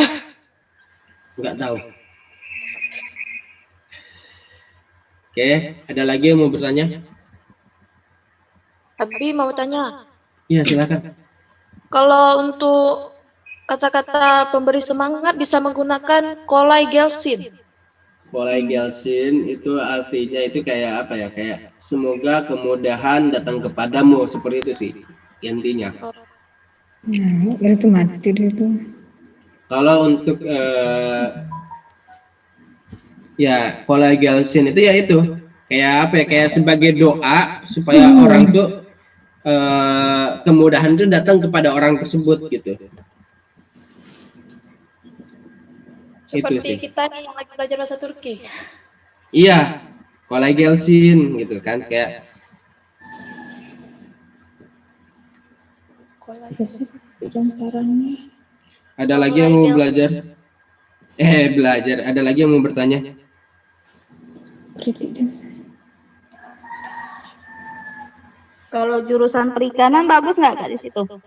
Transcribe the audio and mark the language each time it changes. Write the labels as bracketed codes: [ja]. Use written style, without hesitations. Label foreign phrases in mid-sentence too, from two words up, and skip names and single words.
[id] Nggak tahu. Oke, ada lagi yang mau bertanya? Abi mau tanya. Iya, silakan. Kalau untuk kata-kata pemberi semangat bisa menggunakan [tr] kolay gelsin. Kolay gelsin [id] itu artinya itu kayak apa ya? Kayak semoga kemudahan datang kepadamu, seperti itu sih intinya. Nah, itu mati itu. Kalau untuk ya [tr] kolay gelsin [id] itu ya itu kayak apa ya? Kayak sebagai doa supaya orang tuh kemudahan itu datang kepada orang tersebut gitu. Seperti itu sih. kita nih yang lagi belajar bahasa Turki. Iya, [tr] kolay gelsin [id] gitu kan, kayak ada lagi yang mau belajar? Ada lagi yang mau bertanya? Kalau jurusan perikanan bagus nggak Kak di situ?